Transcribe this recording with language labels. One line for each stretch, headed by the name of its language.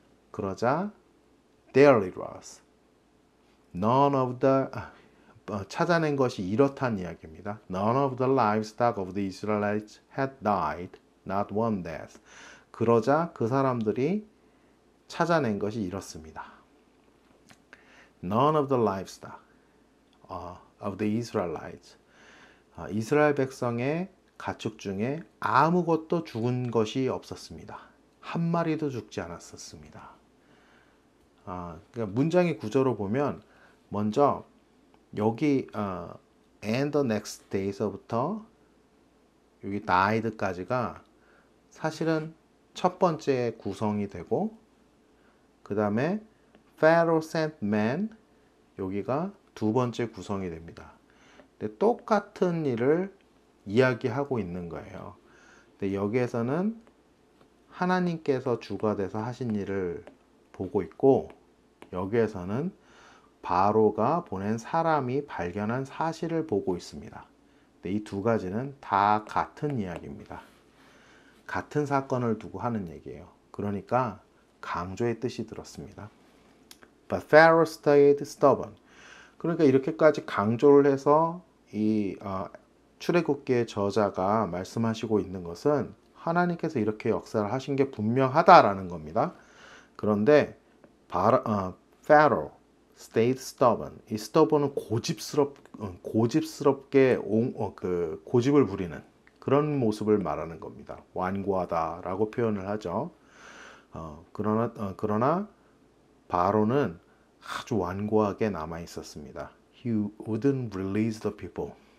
Korean: 그러자
English: there it was. None of the
Korean: 찾아낸 것이 이렇단 이야기입니다.
English: None of the livestock of the Israelites had died, not one death.
Korean: 그러자 그 사람들이 찾아낸 것이 이렇습니다.
English: None of the livestock of the Israelites.
Korean: 이스라엘 백성의 가축 중에 아무것도 죽은 것이 없었습니다. 한 마리도 죽지 않았었습니다. 그러니까 문장의 구조로 보면 먼저 여기
English: and the next day
Korean: 서부터 여기 died까지가 사실은 첫 번째 구성이 되고 그 다음에
English: Pharaoh sent men,
Korean: 여기가 두 번째 구성이 됩니다. 근데 똑같은 일을 이야기하고 있는 거예요. 근데 여기에서는 하나님께서 주가 돼서 하신 일을 보고 있고 여기에서는 바로가 보낸 사람이 발견한 사실을 보고 있습니다. 이 두 가지는 다 같은 이야기입니다. 같은 사건을 두고 하는 얘기예요. 그러니까 강조의 뜻이 들었습니다.
English: But Pharaoh stayed stubborn.
Korean: 그러니까 이렇게까지 강조를 해서 이 출애굽기의 저자가 말씀하시고 있는 것은 하나님께서 이렇게 역사를 하신 게 분명하다라는 겁니다. 그런데
English: Pharaoh stayed stubborn.
Korean: 이 stubborn은 고집스럽게 고집을 부리는 그런 모습을 말하는 겁니다. 완고하다라고 표현을 하죠. 그러나 바로는 아주 완고하게 남아 있었습니다.
English: He wouldn't release the people.